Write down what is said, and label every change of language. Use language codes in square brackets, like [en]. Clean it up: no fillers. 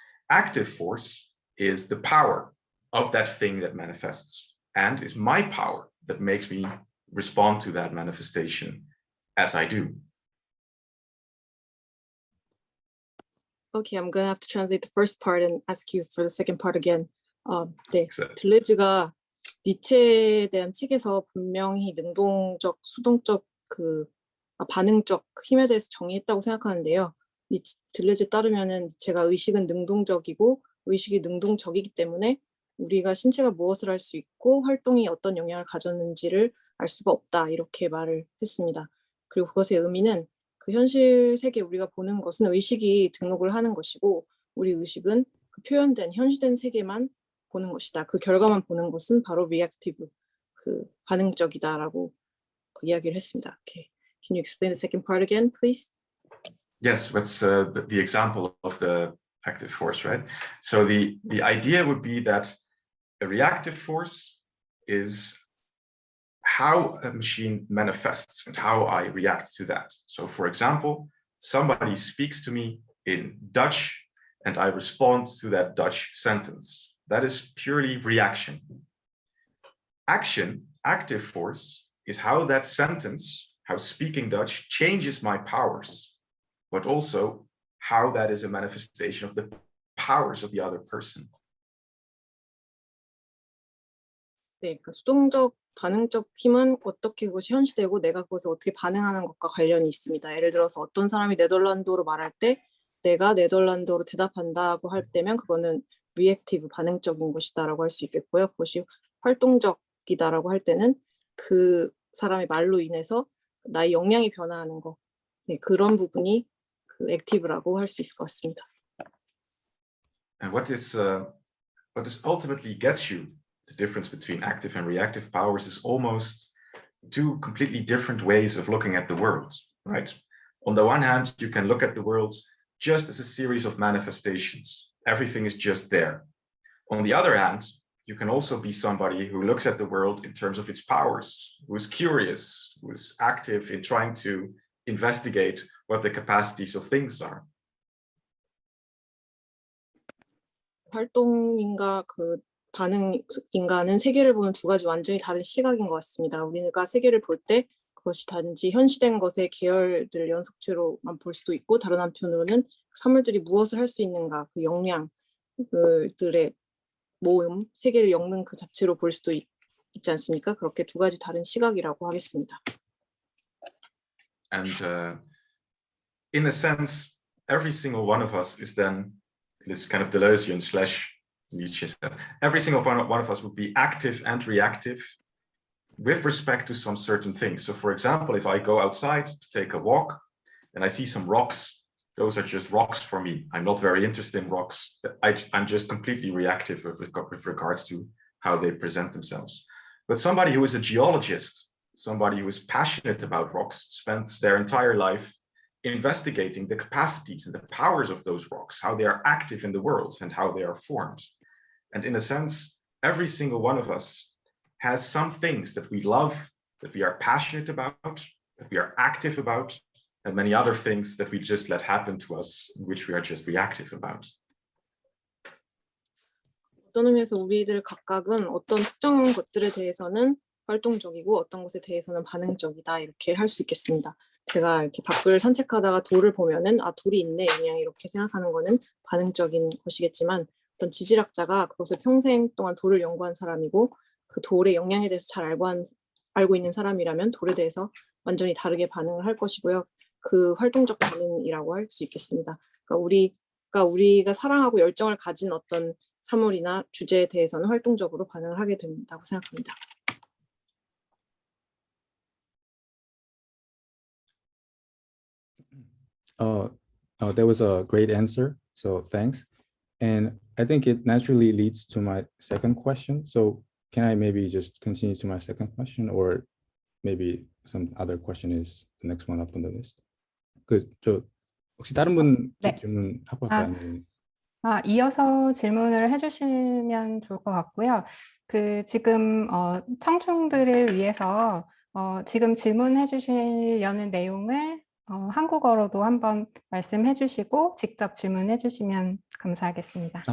[en] Active force is the power of that thing that manifests, and is my power that makes me respond to that manifestation as I do. Okay, I'm gonna have to translate the first part and ask you for the second part again. [ko] 네, [en] Exactly. [ko] 들레즈가 니체에 대한 책에서 분명히 능동적, 수동적, 반응적 힘에 대해서 정의했다고 생각하는데요. 들레즈에 따르면은 제가 의식은 능동적이고 의식이 능동적이기 때문에 우리가 신체가 무엇을 할 수 있고 활동이 어떤 영향을 가졌는지를 알 수가 없다, 이렇게 말을 했습니다. 그리고 그것의 의미는 그 현실 세계 우리가 보는 것은 의식이 등록을 하는 것이고 우리 의식은 그 표현된 현실된 세계만 보는 것이다. 그 결과만 보는 것은 바로 reactive, 반응적이다라고 이야기를 했습니다. [en] Okay. Can you explain the second part again, please? Yes, that's the example of the active force, right? So the idea would be that a reactive force is how a machine manifests and how I react to that. So for example, somebody speaks to me in Dutch and I respond to that Dutch sentence. That is purely reaction. Action, active force, is how that sentence, how speaking Dutch changes my powers, but also how that is a manifestation of the powers of the other person. [ko] 네, 그러니까 수동적, 반응적 힘은 어떻게 그것이 현시되고 내가 그것을 어떻게 반응하는 것과 관련이 있습니다. 예를 들어서 어떤 사람이 네덜란드어로 말할 때 내가 네덜란드어로 대답한다고 할 때면 그거는 reactive, 반응적인 것이다라고 할 수 있겠고요. 그것이 활동적이다라고 할 때는 그 사람의 말로 인해서 나의 역량이 변화하는 것, 네, 그런 부분이 active라고 할 수 있을 것 같습니다. [en] And what this ultimately gets you, the difference between active and reactive powers, is almost two completely different ways of looking at the world, right? On the one hand, you can look at the world just as a series of manifestations. Everything is just there. On the other hand, you can also be somebody who looks at the world in terms of its powers, who is curious, who is active in trying to investigate what the capacities of things are. [ko] 활동인과 반응인가는 세계를 보는 두 가지 완전히 다른 시각인 것 같습니다. 우리가 세계를 볼 때 그것이 단지 현시된 것의 계열들을 연속체로만 볼 수도 있고 다른 한편으로는 사물들이 무엇을 할 수 있는가, 그 역량들의 모음, 세계를 엮는 그 자체로 볼 수도 있지 않습니까? 그렇게 두 가지 다른 시각이라고 하겠습니다. [en] And in a sense, every single one of us is then, this kind of Deleuzian / Nietzsche, every single one of us would be active and reactive with respect to some certain things. So for example, if I go outside to take a walk and I see some rocks, those are just rocks for me. I'm not very interested in rocks. I'm just completely reactive with regards to how they present themselves. But somebody who is a geologist, somebody who is passionate about rocks, spends their entire life investigating the capacities and the powers of those rocks, how they are active in the world and how they are formed. And in a sense, every single one of us has some things that we love, that we are passionate about, that we are active about, and many other things that we just let happen to us, which we are just reactive about. [ko] 어떤 의미에서 우리들 각각은 어떤 특정 것들에 대해서는 활동적이고 어떤 것에 대해서는 반응적이다 이렇게 할 수 있겠습니다. 제가 이렇게 밖을 산책하다가 돌을 보면은 아 돌이 있네 그냥 이렇게 생각하는 거는 반응적인 것이겠지만 어떤 지질학자가 그것을 평생 동안 돌을 연구한 사람이고 그 돌의 영향에 대해서 잘 알고 있는 사람이라면 돌에 대해서 완전히 다르게 반응을 할 것이고요. 그 활동적 반응이라고 할 수 있겠습니다. 그러니까 우리가 사랑하고 열정을 가진 어떤 사물이나 주제에 대해서는 활동적으로 반응을 하게 된다고 생각합니다. [en] That was a great answer. So thanks. And I think it naturally leads to my second question. So can I maybe just continue to my second question, or maybe some other question is the next one up on the list? [ko] 저 혹시 다른 분 네. 질문하고 할까요? 아니면- 이어서 질문을 해주시면 좋을 것 같고요. 지금 청중들을 위해서 지금 질문해 주시려는 내용을 한국어로도 한번 말씀해 주시고 직접 질문해 주시면 감사하겠습니다.